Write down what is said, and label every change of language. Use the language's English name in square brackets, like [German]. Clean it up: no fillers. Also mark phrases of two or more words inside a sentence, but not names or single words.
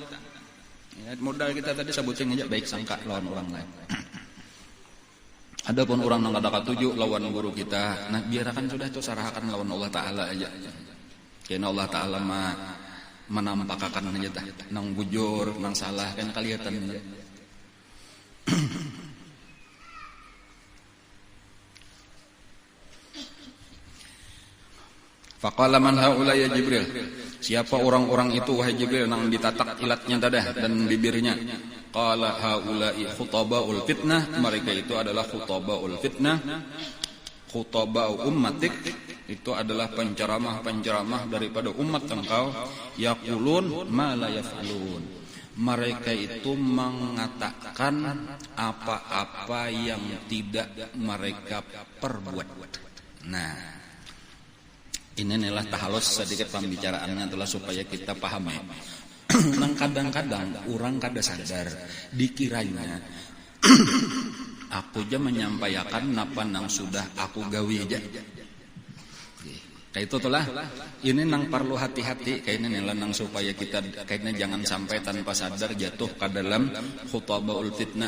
[Banjar] Ya, modal kita tadi sebutin aja baik sangka lawan orang lain. Adapun orang nang kada katuju lawan guru kita, nah biarkan sudah itu sarahakan lawan Allah Taala aja. Karena Allah Taala menampakkan aja tah nang bujur, nang salah kan kelihatan aja. [Arabic] فقال من هؤلاء يا جبريل. [Banjar] Siapa orang-orang itu wahai Jibril nang ditatak ilatnya dadah dan bibirnya. [Arabic] قال هؤلاء خطباء الفتنة. [Indonesian] Mereka itu adalah [Arabic] خطباء الفتنة. خطباء أمتك [Indonesian] itu adalah penceramah-penceramah daripada umat engkau. [Arabic] يقولون ما لا يفعلون. [Indonesian] Mereka itu mengatakan apa-apa yang tidak mereka perbuat. Nah, ini adalah tahalus sedikit pembicaraannya adalah supaya kita paham ya. [Banjar] Nang kadang-kadang orang kada sadar dikiranya aku aja menyampaikan napa nang sudah aku gawe aja. Kayak itu tuh lah. Ini nang perlu hati-hati kayaknya nih nang supaya kita kayaknya jangan sampai tanpa sadar jatuh ke dalam [Arabic] خطباء الفتنة.